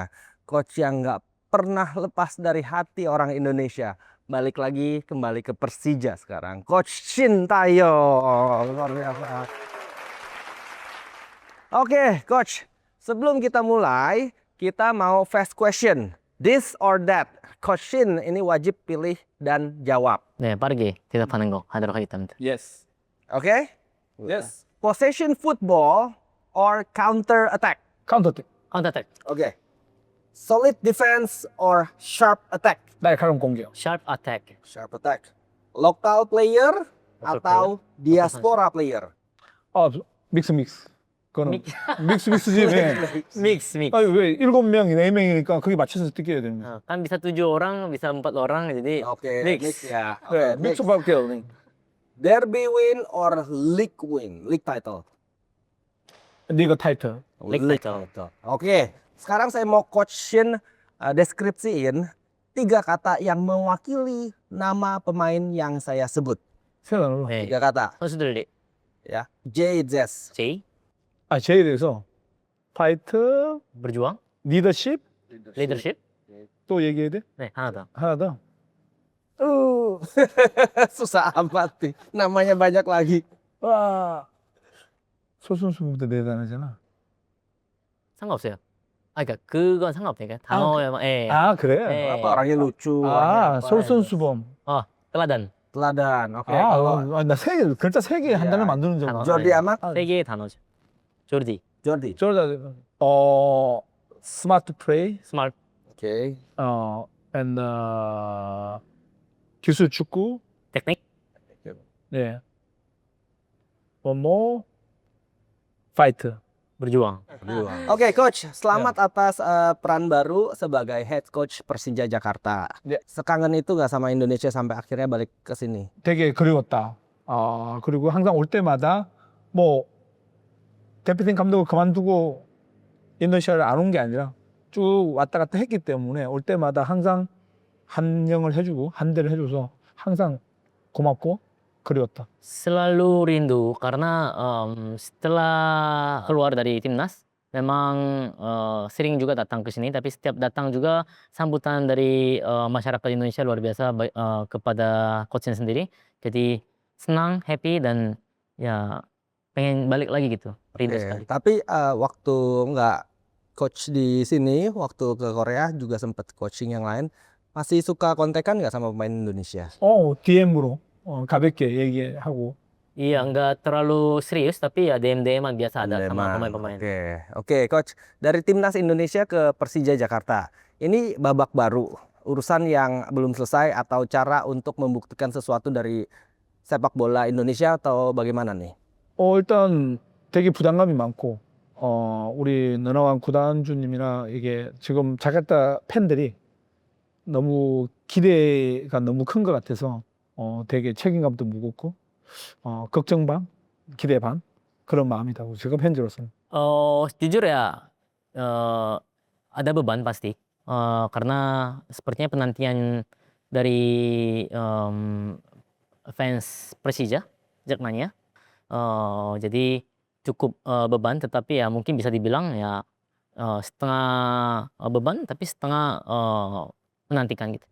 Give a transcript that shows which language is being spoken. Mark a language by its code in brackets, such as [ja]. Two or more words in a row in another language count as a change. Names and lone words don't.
[id] Coach yang nggak pernah lepas dari hati orang Indonesia. Balik lagi kembali ke Persija sekarang. Coach Shin Tae-yong. Luar biasa. Oke, coach. Sebelum kita mulai, kita mau [en] fast question. This or that. [id] Coach Shin ini wajib pilih dan jawab. [ko] 네, 빠르게 대답하는 거 하도록 하겠습니다. [en] Yes. [id] Oke? [en] Yes. Possession football or counter attack? [ko] 카운터 때 [en] counter attack, Okay. Solid defense or sharp attack? [ko] 날카로운 공격. [en] sharp attack, Sharp attack. Local player atau diaspora player? [ko] 믹스. 그거는 믹스지. 네. [en] mix. [ko] 아니 왜 7명, 4명이니까 거기 맞춰서 뛰어야 되는 거야. [id] Kan bisa 7 orang, bisa 4 orang, jadi Oke, [en] mix. [id] ya. [ko] 네, [en] Mix. [ko] 믹스밖에 없네. [en] Derby win or league win? League title. league title. League title. [id] Oke, sekarang saya mau Coach Shin deskripsiin 3 kata yang mewakili nama pemain yang saya sebut. [ko] 생각나는 거. 네. [id] 3 kata. [ko] 선수들 [id] Ya. JZ. J, [ko] J에 대해서 파이트, [id] berjuang, [ko] 리더십 [en] leadership. [ko] 또 얘기해야 돼? 네, 하나 더. 하나 더. [id] Susah amat nih. Namanya banyak lagi. [ko] 와. 소선수보다 대단하잖아. 상관없어요. 그러니까 그건 상관없으니까 단어에만. 예. 그래? 네. [id] Apa orangnya lucu. [ko] 아, [id] orangnya apa, [ko] 솔선수범. [id] teladan. Teladan. Oke. [ko] 나 글자 3개 한 단어 만드는 줄 단어. 알았어. Jordi 네. [id] Amat. [ko] 3개의 단어죠. 조르디, Jordi. [en] 저러다 smart play, smart, [id] Oke. [ko] and 기술 축구, [id] teknik, [ko] 네. [en] One more, fight. [id] berjuang. Oke, coach, selamat atas peran baru sebagai [en] head coach [id] Persija Jakarta. [ko] 네. [id] Sekangen itu gak sama Indonesia sampai akhirnya balik ke sini? [ko] 되게 그리웠다. 그리고 항상 올 때마다 뭐 대표팀 감독을 그만두고 인도네시아를 안 온 게 아니라 쭉 왔다 갔다 했기 때문에 올 때마다 항상 한영을 해주고 한대를 해줘서 항상 고맙고 그리웠다. [id] Selalu rindu karena setelah keluar dari timnas memang sering juga datang ke sini, tapi setiap datang juga sambutan dari masyarakat Indonesia luar biasa kepada coachnya sendiri. Jadi senang, happy, dan ya pengen balik lagi gitu, rindu sekali. Tapi waktu nggak coach di sini, waktu ke Korea juga sempat coaching yang lain, masih suka kontekan nggak sama pemain Indonesia? [ko] DM으로 가볍게 얘기하고 [id] Iya, nggak terlalu serius, tapi ya DM-DM-an biasa ada sama Andaman. pemain-pemain. Oke, Coach. Dari Timnas Indonesia ke Persija Jakarta. Ini babak baru, urusan yang belum selesai atau cara untuk membuktikan sesuatu dari sepak bola Indonesia atau bagaimana nih? [ko] 일단 되게 부담감이 많고, 우리 너나왕 구단주님이나 이게 지금 자카르타 팬들이 너무 기대가 너무 큰 것 같아서 되게 책임감도 무겁고, 걱정 반, 기대 반 그런 마음이라고 지금 현재로서는. [id] Jujur ya, ada beban pasti. Karena sepertinya penantian dari fans Persija, Jackmania. Jadi cukup beban, tetapi ya mungkin bisa dibilang ya setengah beban, tapi setengah menantikan gitu.